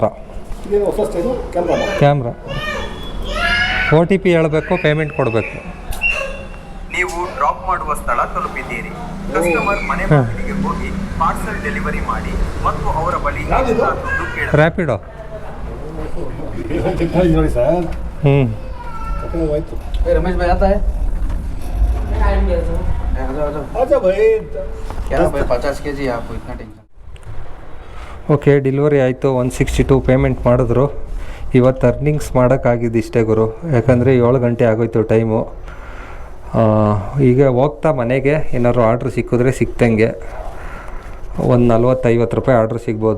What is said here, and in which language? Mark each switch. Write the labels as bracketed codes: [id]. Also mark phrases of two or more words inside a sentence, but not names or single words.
[kn] ಕ್ಯಾಮ್ರಾ OTP ಹೇಳಬೇಕು, ಪೇಮೆಂಟ್ ಕೊಡಬೇಕು. ನೀವು ಡ್ರಾಪ್ ಮಾಡುವ ಸ್ಥಳ ತಲುಪಿದ್ದೀರಿ. ಕಸ್ಟಮರ್ ಮನೆ ಬಾಗಿಲಿಗೆ ಹೋಗಿ [en] parcel delivery [kn] ಮಾಡಿ ಮತ್ತು ಅವರ ಬಳಿ ಎಕ್ಸ್ಟ್ರಾ ದುಡ್ಡು ಕೇಳ. ರ್ಯಾಪಿಡೋ. ನೋಡಿ ಸರ್. [hi] रमेश भाई आता है? अच्छा भाई, क्या भाई 50 kg आपको इतना टेंशन? [kn] ಓಕೆ, ಡೆಲಿವರಿ ಆಯಿತು. 162 ಪೇಮೆಂಟ್ ಮಾಡಿದ್ರು. ಇವತ್ತು ಅರ್ನಿಂಗ್ಸ್ ಮಾಡೋಕ್ಕಾಗಿದ್ದು ಇಷ್ಟೇ ಗುರು, ಯಾಕಂದರೆ 7 ಗಂಟೆ ಆಗೋಯ್ತು ಟೈಮು. ಈಗ ಹೋಗ್ತಾ ಮನೆಗೆ ಏನಾದ್ರು ಆರ್ಡ್ರ್ ಸಿಕ್ಕಿದ್ರೆ ಸಿಕ್ತಂಗೆ ಒಂದು 40-50 ರೂಪಾಯಿ ಆರ್ಡ್ರ್ ಸಿಗ್ಬೋದು.